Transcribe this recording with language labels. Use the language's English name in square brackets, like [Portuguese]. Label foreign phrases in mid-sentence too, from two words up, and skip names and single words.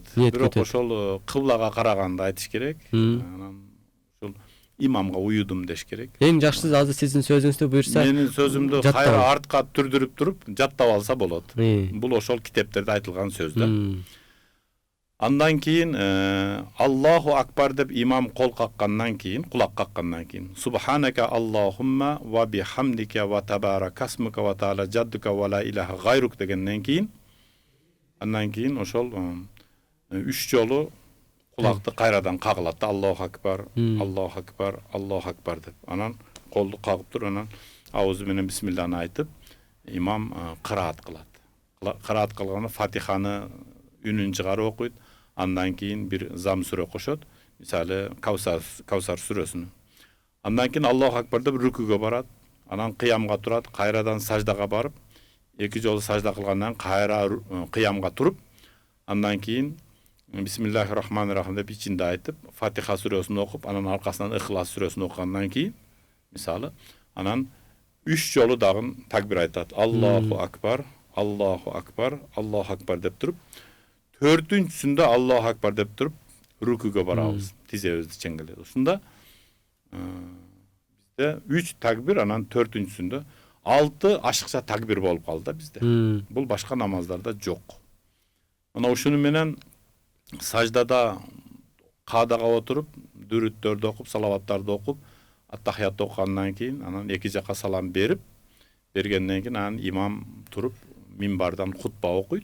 [Kyrgyz] Бирок ошол кыблага караганда айтыш керек. Анан ушул имамга уюдум деш керек. Эң жакшысы азыр сиздин сөзүңүздү буйрса, менин сөзүмдү кайра артка түрдүрүп туруп жаттап алса болот. Бул ошол китептерде айтылган сөз да. Андан кийин [Arabic] الله أكبر [Kyrgyz] деп имам кол каккандан кийин, кулак каккандан кийин [Arabic] سبحانك اللهم وبحمدك وتبارك اسمك وتعالى جدك ولا إله غيرك [Kyrgyz] дегенден кийин андан кийин ошол 3 жолу кулакты кайрадан кагылат. [Arabic] الله أكبر، الله أكبر، الله أكبر деп. [Kyrgyz] Анан колду кагып туруп, анан аузу менен бисмиллахны айтып, имам кыраат кылат. Кыраат кылганда Фатиханы үнүн чыгарып окуйт. Андан кийин бир зам сүрө кошот. Мисалы Каусар сүрөсүнү. Андан кийин [Arabic] الله أكبر [Kyrgyz] деп рүкүгө барат. Анан кыямга турат, кайрадан саждага барып, 2 жолу сажда кылгандан кайра кыямга туруп, андан кийин [Arabic] بسم الله الرحمن الرحيم [Kyrgyz] деп ичинде айтып, Фатиха сүрөсүн окуп, анан аркасынан Ихлас сүрөсүн окугандан кийин, мисалы, Анан 3 жолу дагы такбир айтат. [Arabic] الله أكبر، الله أكبر، الله أكبر [Kyrgyz] деп туруп, 4-сүндө [Arabic] الله أكبر [Kyrgyz] деп туруп рукуга барабыз. Тизебизди чеңгелеп. Ушунда бизде 3 такбир, анан 4-сүндө 6 ашыкча takbir болуп калды да bizde. Бул башка намаздарда жок. Мына ушуну менен саждада каадага отуруп, дүрүттөрдү окуп, салаваттарды окуп, аттахиятты окугандан кийин, анан эки жака салам бергенден кийин анан имам туруп минбардан хутба окуйт.